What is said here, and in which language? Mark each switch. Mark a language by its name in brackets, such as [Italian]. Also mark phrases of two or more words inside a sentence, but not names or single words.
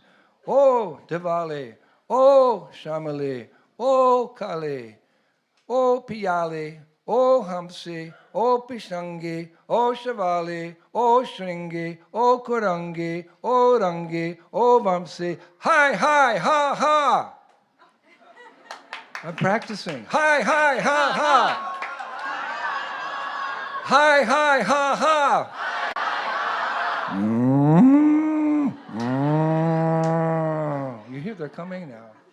[English] Oh, Diwali! Oh, Shamali! Oh, Kali! Oh, Piyali! Oh, Hamsi! Oh, Pishangi! Oh, Shavali! Oh, Shringi! Oh, Kurangi! Oh, Rangi! Oh, Vamsi! Hi, hi, ha, ha! I'm practicing. Hi, hi, ha, ha! Hi, hi, ha, ha! You hear they're coming now.